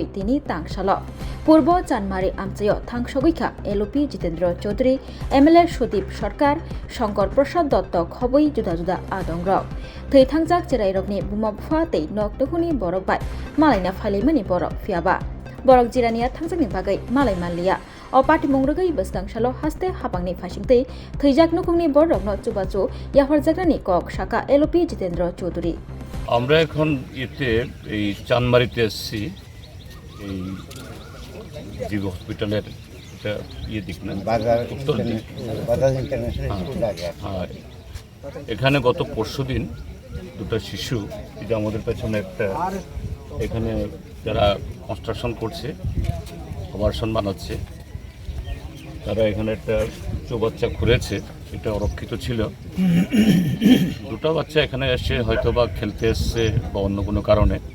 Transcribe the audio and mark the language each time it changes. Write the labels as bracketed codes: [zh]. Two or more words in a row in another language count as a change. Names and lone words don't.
[trp] तिनि तांसाल पूर्व चानमारी आमचायो थांसगैखा LOP जितेंद्र चौधरी MLA सुदीप सरकार शंकर प्रसाद दत्त खबै जुदा जुदा आदंग्रक थै थांजाक चेराइरकनि बुमाबुफा तै नकदखुनि बरक बाय मालायना फाइलाइमानि बरक फियाबा बरक जिरानिया थांजाकनि बागै मालाय मानलिया अ पार्टी मंग्रगै बसदांसालो हास्ते हाबांनि फासिंतै थैजाक नुखुंनि बरकनो चुबाचु याफरजाकनि कक शाखा LOP जितेंद्र चौधरी [bn] আমরা এখন এতে এই চানমারিতে এসেছি এই জীব হসপিটালের এটা দিক না উত্তর দিক এখানে গত পরশুদিন দুটো শিশু এটা আমাদের পেছনে একটা এখানে যারা কনস্ট্রাকশন করছে আবাসন বানাচ্ছে তারা এখানে একটা চৌবাচ্চা খুঁড়েছে এটা অরক্ষিত ছিল দুটো বাচ্চা এখানে এসে হয়তো বা খেলতে এসছে বা অন্য কোনো কারণে